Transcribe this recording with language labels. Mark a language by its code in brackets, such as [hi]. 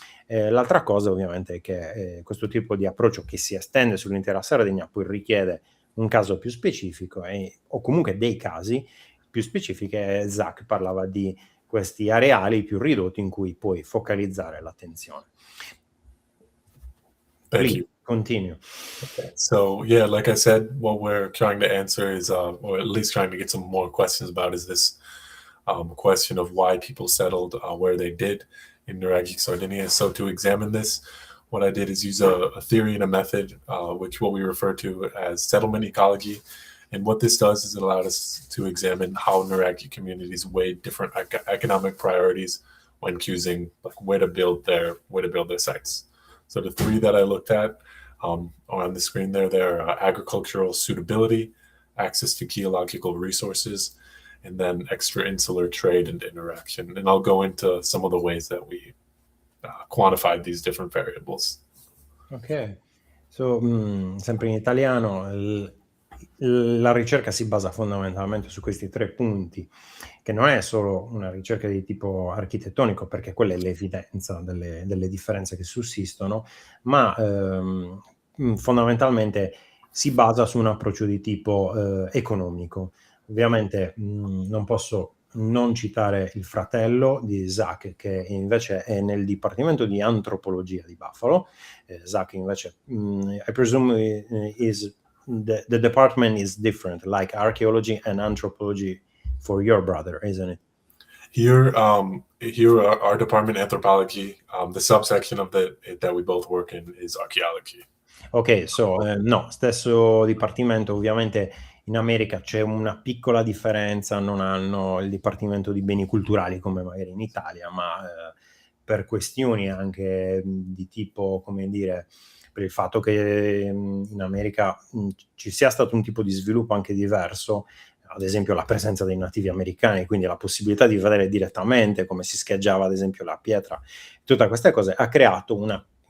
[it] L'altra cosa ovviamente è che questo tipo di approccio che si estende sull'intera Sardegna poi richiede un caso più specifico o comunque dei casi più specifici. Zach parlava di questi areali più ridotti in cui puoi focalizzare l'attenzione. [en] Thank you. Continue. Okay. So yeah, like I said, what we're trying to answer is, or at least trying to get some more questions about, is this question of why people settled where they did in Nuraghe, Sardinia. So to examine this, what I did is use a theory and a method, which what we refer to as settlement ecology. And what this does is it allowed us to examine how Nuraghe communities weighed different economic priorities when choosing where to build their sites. So the three that I looked at on the screen there are agricultural suitability, access to geological resources, and then extra-insular trade and interaction. And I'll go into some of the ways that we quantified these different variables. [it] Ok, sempre in italiano, la ricerca si basa fondamentalmente su questi 3 punti, che non è solo una ricerca di tipo architettonico, perché quella è l'evidenza delle differenze che sussistono, ma fondamentalmente si basa su un approccio di tipo economico. Ovviamente non posso non citare il fratello di Zach, che invece è nel dipartimento di antropologia di Buffalo. Zach invece, [en] I presume the department is different, like archaeology and anthropology for your brother, isn't it? Here our department, anthropology, the subsection of that we both work in is archaeology. [it] Ok, no, stesso dipartimento. Ovviamente in America c'è una piccola differenza, non hanno il dipartimento di beni culturali come magari in Italia, ma per questioni anche di tipo, come dire, per il fatto che in America ci sia stato un tipo di sviluppo anche diverso, ad esempio la presenza dei nativi americani, quindi la possibilità di vedere direttamente come si scheggiava ad esempio la pietra, tutte queste cose ha creato una